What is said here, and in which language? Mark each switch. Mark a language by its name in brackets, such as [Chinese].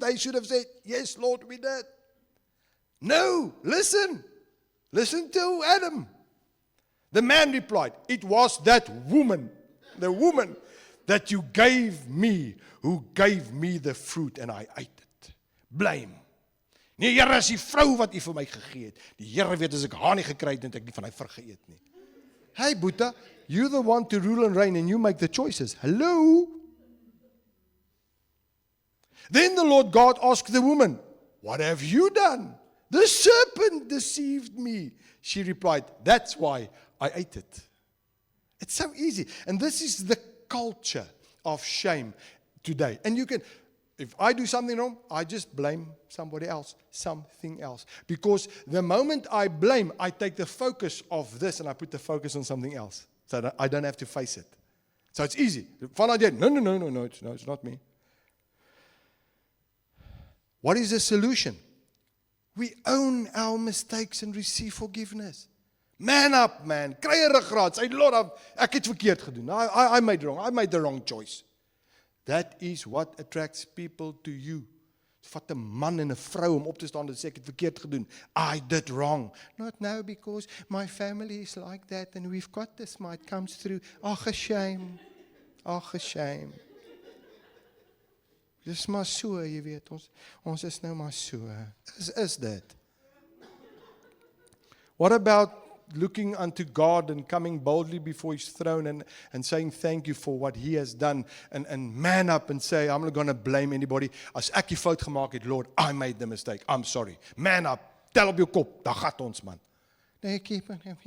[English] They should have said, yes, Lord, we did. No, listen to Adam. The man replied, it was that woman, the woman that you gave me, who gave me the fruit and I ate it. Blame. [Afrikaans] Nee, Here, is die vrou wat u vir my gegee het. Die Here weet as ek haar nie gekry het, het ek nie van hy vergeet nie. [English] Hey, Boeta, you're the one to rule and reign and you make the choices. Hello? Then the Lord God asked the woman, what have you done? The serpent deceived me. She replied, that's why I ate it. It's so easy. And this is the culture of shame today. And you can, if I do something wrong, I just blame somebody else, something else. Because the moment I blame, I take the focus of this and I put the focus on something else. So that I don't have to face it. So it's easy. [Afrikaans] Vanuit jy, [English] no, it's not me. What is the solution? We own our mistakes and receive forgiveness. Man up, man. [Afrikaans] Kry 'n ruggraat. [English] Say, [Afrikaans] Lord, ek het verkeerd gedoen. [English] I made wrong. I made the wrong choice. That is what attracts people to you. [Afrikaans] Vat 'n man en 'n vrou om op te staan en sê ek het verkeerd gedoen. [English] I did wrong. Not now because my family is like that and we've got this, my it comes through. Ag, shame. Ag, shame. [Afrikaans] Dis maar so, jy weet, ons is nou maar so. [English] Is that? What about looking unto God and coming boldly before His throne and saying thank you for what He has done and man up and say, I'm not going to blame anybody. [Afrikaans] As ek die fout gemaak het, [English] Lord, I made the mistake. I'm sorry. Man up. [Afrikaans] Tel op jou kop. Daar gaat ons, man. Nee, [English] keep on.